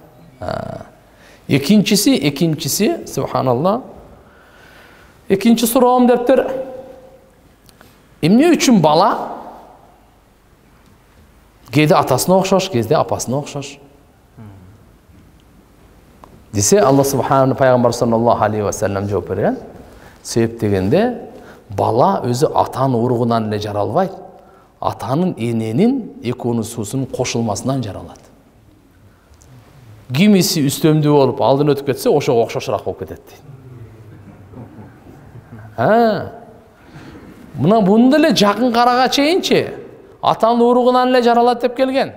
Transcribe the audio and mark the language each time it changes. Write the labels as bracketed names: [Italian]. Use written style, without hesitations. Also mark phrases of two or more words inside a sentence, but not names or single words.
[Kyrgyz] Экинчиси, субханалла. Экинчи суроом дептир. Эмне үчүн бала кейде атасына окшош, кейде апасына окшош? Десе, [Arabic] الله سبحان الله, [Kyrgyz] пайгамбар [Arabic] صلى الله عليه وسلم [Kyrgyz] жооп берген. Себеп дегенде, бала өзү атанын уругунан эле жаралбайт. Атанын эненин экөөнүн суусунун кошулмасынан жаралат. Кимиси үстөмдүү болуп алдын өтүп кетсе, ошого окшошураак болуп кетет дейт. Мына буну эле жакын карага чейинчи атанын уругунан эле жаралат деп келген.